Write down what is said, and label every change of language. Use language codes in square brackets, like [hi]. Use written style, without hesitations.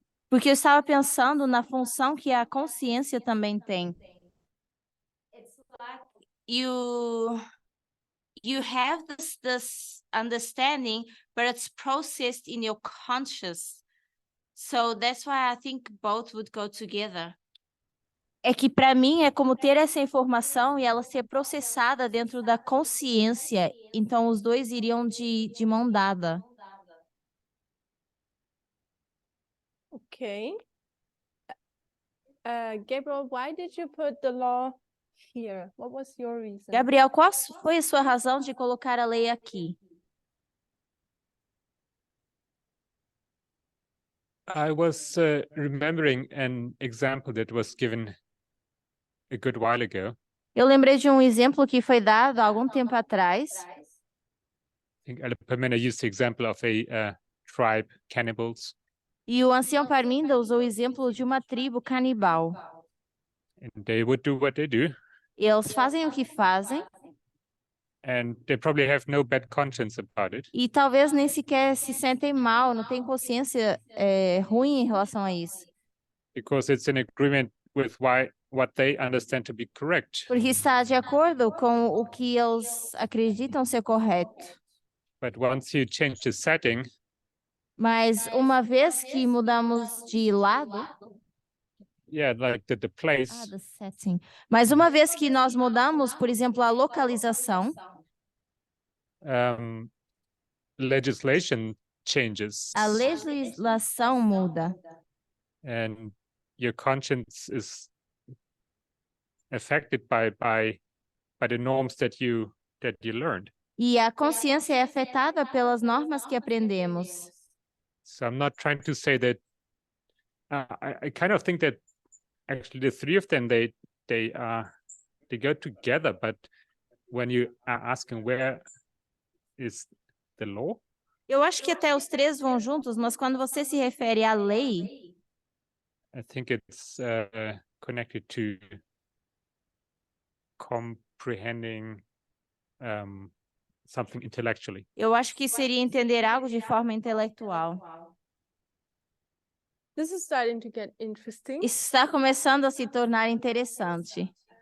[pt] Porque eu estava pensando na função que a consciência também tem. [en] You have this understanding, but it's processed in your conscious. So that's why I think both would go together. [pt] É que para mim é como ter essa informação e ela ser processada dentro da consciência. Então os dois iriam de mão dada. [en] Okay. Gabriel, why did you put the law here? What was your reason? [pt] Gabriel, qual foi a sua razão de colocar a lei aqui? [en] I was remembering an example that was given a good while ago. [pt] Eu lembrei de um exemplo que foi dado há algum tempo atrás. [en] I think Tamina used the example of a tribe, cannibals. [pt] E o ancião Parminda usou o exemplo de uma tribo canibal. [en] And they would do what they do. [pt] Eles fazem o que fazem. [en] And they probably have no bad conscience about it. [pt] E talvez nem sequer se sentem mal, não têm consciência ruim em relação a isso. [en] Because it's in agreement with what they understand to be correct. [pt] Porque está de acordo com o que eles acreditam ser correto. [en] But once you change the setting, [pt] mas uma vez que mudamos de lado, [en] like the place, the setting. [pt] Mas uma vez que nós mudamos, por exemplo, a localização, [en] legislation changes. [pt] A legislação muda. [en] And your conscience is affected by the norms that you learned. [pt] E a consciência é afetada pelas normas que aprendemos. [en] So I'm not trying to say that I kind of think that actually the three of them they go together, but when you are asking where is the law? [pt] Eu acho que até os três vão juntos, mas quando você se refere à lei, [en] I think it's connected to comprehending something intellectually. [pt] eu acho que seria entender algo de forma intelectual. [en] This is starting to get interesting. [pt] Isso está começando a se tornar interessante.